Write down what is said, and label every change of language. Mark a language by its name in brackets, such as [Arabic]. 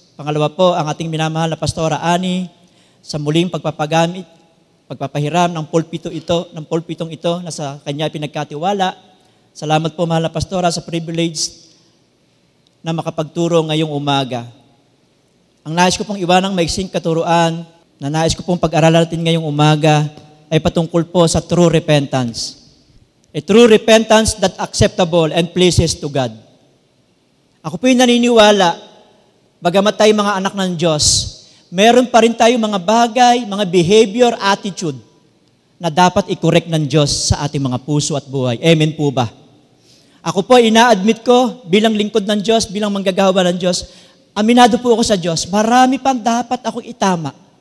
[Filipino] Pangalawa po, ang ating minamahal na Pastora Ani sa muling pagpapahiram ng pulpitong ito na sa kanya pinagkatiwala. Salamat po, mahal na Pastora, sa privilege na makapagturo ngayong umaga. Ang nais ko pong iwanang maiksing katuruan na nais ko pong pag-aralan natin ngayong umaga ay patungkol po sa true repentance. [English] A true repentance that acceptable and pleases to God. [Filipino] Ako po yung naniniwala, bagamat tayo mga anak ng Diyos, meron pa rin tayo mga bagay, mga behavior, attitude na dapat i-correct ng Diyos sa ating mga puso at buhay. Amen po ba? Ako po, ina-admit ko bilang lingkod ng Diyos, bilang manggagawa ng Diyos, aminado po ako sa Diyos, marami pang dapat akong itama.